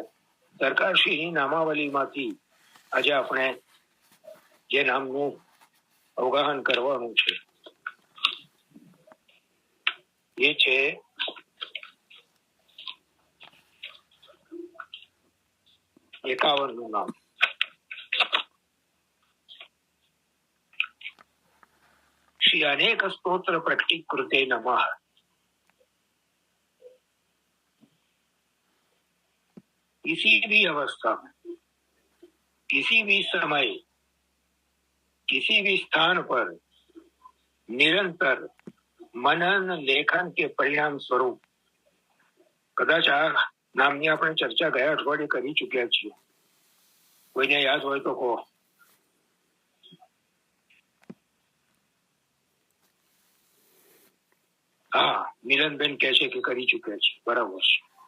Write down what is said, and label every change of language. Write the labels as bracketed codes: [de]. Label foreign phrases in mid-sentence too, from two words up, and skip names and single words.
[gu] સરકારશ્રીની નામાવલીમાંથી આજે આપણે જે નામનું અવગાહન કરવાનું છે એ છે એકાવનનું નામ. [sa] श्री अनेक स्तोत्र प्रकटीकृते नमः. [hi] किसी भी अवस्था में, किसी भी समय, किसी भी स्थान पर निरंतर मनन लेखन के परिणाम स्वरूप कदाच [gu] આ નામની આપણે ચર્ચા ગયા અઠવાડિયે કરી ચૂક્યા છીએ. કોઈને યાદ હોય તો કહો. હા, મિલનબેન કહે છે કે કરી ચૂક્યા છે. બરાબર છે.